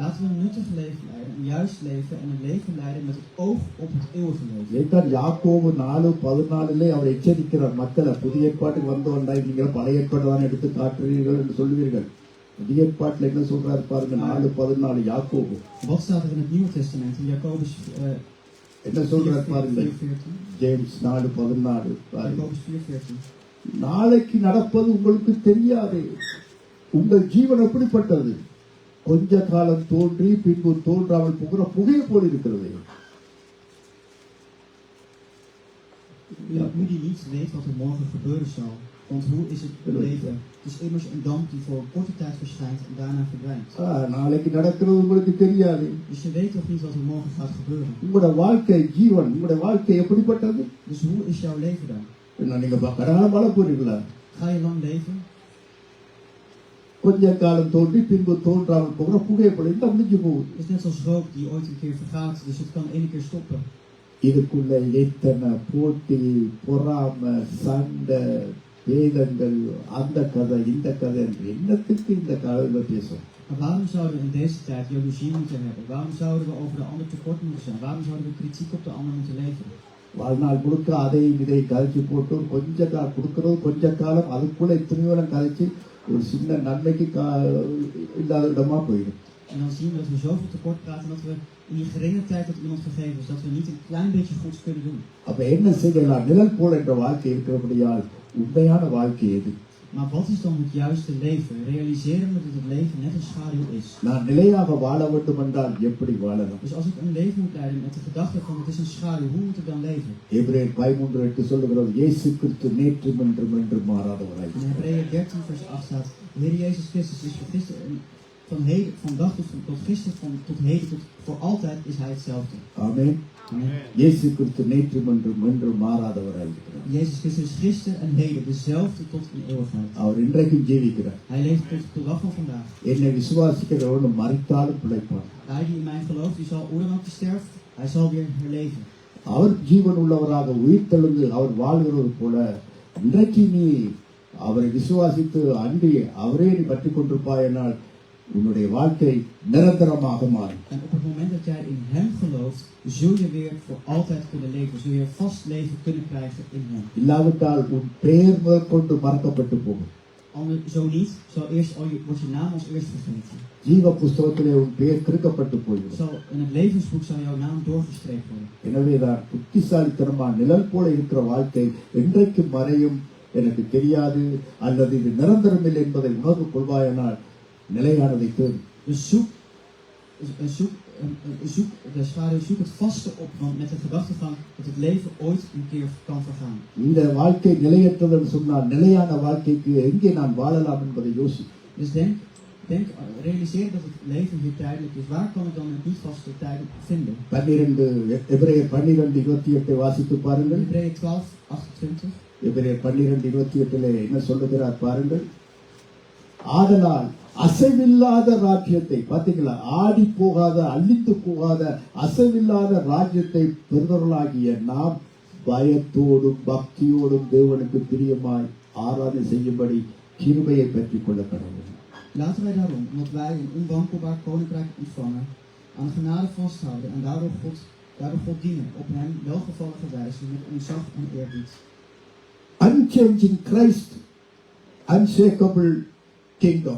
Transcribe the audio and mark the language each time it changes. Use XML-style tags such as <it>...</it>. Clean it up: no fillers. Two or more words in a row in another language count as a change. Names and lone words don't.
<nl>Laten we een nuttig leven leiden, een juist leven en een leven leiden met het oog op het eeuwige leven.</nl> <ta>இதைத்தான் யாக்கோபு 4:14 அவர் எச்சரிக்கிறார் மக்களை. புதிய ஏற்பாட்டுக்கு வந்தவன்டாய் நீங்கள் பழைய ஏற்பாடு தான் எடுத்து காட்டுறீர்கள் என்று சொல்லுவீர்கள். புதிய ஏற்பாட்டில் என்ன சொல்றாரு பாருங்க. 4:14 யாக்கோபு.</ta> <nl>Wat staat er in het Nieuwe Testament? In Jacobus</nl> <ta>என்ன சொல்றாரு பாருங்க. 4:14. ஜேம்ஸ் 4:14 பாருங்க.</ta> <nl>Jacobus 4:14.</nl> <ta>நாளைக்கு நடப்பது உங்களுக்கு தெரியாது. உங்கள் ஜீவன் எப்படிப்பட்டது? கொஞ்ச காலம் தோன்றி பின்பு தோன்றாமல் போகிற புகை போல் இருக்கிறது.</ta> <nl>U die niet weet wat er morgen gebeuren zal. Want hoe is het leven? Het is immers een damp die voor een korte tijd verschijnt en daarna verdwijnt.</nl> <ta>நாளைக்கு நடக்கிறது உங்களுக்கு தெரியாது.</ta> <nl>Dus je weet toch niet wat er morgen gaat gebeuren.</nl> <ta>உங்களுடைய வாழ்க்கை ஜீவன், உங்களுடைய வாழ்க்கை எப்படிப்பட்டது?</ta> <nl>Dus hoe is jouw leven dan?</nl> <ta>நீங்க கடகாலம் வாழ போறீங்களா?</ta> <nl>Ga je lang leven?</nl> <ta>கொஞ்ச காலம் தோன்றி பின்பு தோன்றாமல் போகிற புகை போல இந்த முடிஞ்சு போகுது.</ta> <nl>Het is net als rook die ooit een keer vergaat, dus het kan één keer stoppen.</nl> <ta>இதுக்குள்ள எத்தனை போட்டி, பொறாமை, சண்டை, வேதங்கள், அந்த கதை இந்த கதை என்று என்னத்துக்கு இந்த காலத்தில் பேசும்?</ta> <nl>Maar waarom zouden we in deze tijd jaloezie moeten hebben? Waarom zouden we over de ander tekort moeten zijn? Waarom zouden we kritiek op de ander moeten leveren?</nl> <ta>வாழ்நாள் முழுக்க அதையும் இதை கதைச்சு போட்டு கொஞ்ச காலம் கொடுக்கறது கொஞ்ச காலம் அதுக்குள்ள இத்தனையோ கதைச்சு ஒரு சின்ன நன்மைக்கு இல்லாத இடமா போயிடும்.</ta> <nl>En dan zien we dat we zoveel tekort praten dat we in die geringe tijd dat iemand gegeven is, dat we niet een klein beetje goeds kunnen doen.</nl> <ta>அப்ப என்ன செய்யலாம்? நிழல் போல என்ற வாழ்க்கை இருக்கிறபடியால் உண்மையான வாழ்க்கை எது?</ta> <nl>Maar wat is dan het juiste leven? Realiseren we dat het leven net een schaduw is.</nl> <ta>நான் நிலையாக வாழ வேண்டும் என்றால் எப்படி வாழலாம்?</ta> <nl>Dus als ik een leven moet leiden met de gedachte van het is een schaduw, hoe moet ik dan leven?</nl> <ta>எபிரேயர் 13:8 சொல்லுகிறது இயேசு கிறிஸ்து நேற்றும் இன்றும் என்றும் மாறாதவராய்.</ta> <nl>In Hebreeën 13 vers 8 staat, de Heer Jezus Christus is van dag tot gisteren, tot heden, tot voor altijd is hij hetzelfde.</nl> <ta>ஆமென்.</ta> <nl>Amen.</nl> <ta>இயேசு கிறிஸ்து நேற்றும் என்றும் மாறாதவராய் இருக்கிறார்.</ta> <nl>Jezus Christus is gisteren en heden dezelfde tot in eeuwigheid.</nl> <ta>அவர் இன்றைக்கும் ஜீவிக்கிறார்.</ta> <nl>Hij leeft tot de dag van vandaag.</nl> <ta>என்னை விசுவாசிக்கிறவனும் மரித்தாலும் பிழைப்பான்.</ta> <nl>Hij die in mij gelooft, die zal hoe dan ook sterft, hij zal weer herleven.</nl> <ta>அவர் ஜீவன் உள்ளவராக உயிர்த்தெழுந்து அவர் வாழ்கிறது போல இன்றைக்கு நீ அவரை விசுவாசித்து அன்றி அவரே நீ பற்றி கொண்டிருப்பாயனால் உன்னுடைய வாழ்க்கை நிரந்தரமாக மாறும்.</ta> <nl>En op het moment dat jij in hem gelooft, zul je weer voor altijd kunnen leven. Zul je vast leven kunnen krijgen in hem.</nl> <ta>இல்லாவிட்டால் உன் பெயர் முதற்கொண்டு மறக்கப்பட்டு போகும்.</ta> <nl>Zo niet, wordt je naam als eerst vergeten.</nl> <ta>ஜீவ புஸ்தகத்திலே உன் பெயர் கிறுக்கப்பட்டு போய்விடும்.</ta> <nl>In het levensboek zal jouw naam doorgestreept worden.</nl> <ta>எனவேதான் புத்திசாலித்தனமா நிழல் போல இருக்கிற வாழ்க்கை என்றைக்கு மறையும் எனக்கு தெரியாது அல்லது இது நிரந்தரம் இல்லை என்பதை உணர்வு கொள்வாயனால் நிலையானதை தேடும்.</ta> <nl>Zoek het vaste op, want met de gedachtegang dat het leven ooit een keer kan vergaan.</nl> <ta>இந்த வாழ்க்கை நிலையற்றதுன்னு சொன்னால் நிலையான வாழ்க்கைக்கு எங்கே நான் வாழலாம் என்பதை யோசி.</ta> <nl>Dus realiseer dat het leven hier tijdelijk is. Waar kan ik dan een niet vaste tijd vinden?</nl> <ta>எபிரேயர் 12:28 வாசித்து பாருங்கள்.</ta> <nl>Hebreeën 12:28.</nl> <ta>எபிரேயர் 12:28 என்ன சொல்லுகிறார் பாருங்கள். ஆதலால் அசைவில்லாத ராஜ்யத்தை பாத்தீங்களா, ஆடி போகாத அழித்து போகாத அசைவில்லாத ராஜ்யத்தை பெறுதலாகிய நாம் பயத்தோடும் பக்தியோடும் தேவனுக்கு பிரியமாய் ஆராதனை செய்யும்படி கிருபையை பெற்றுக் கொள்ள கடவுள்.</ta> <nl>Laten wij daarom, omdat wij een onwankelbaar koninkrijk ontvangen, aan de genade vasthouden en daardoor God dienen, op hem welgevallige wijze met ontzag en eerbied.</nl> <en>Unchanging Christ, unshakable kingdom.</en>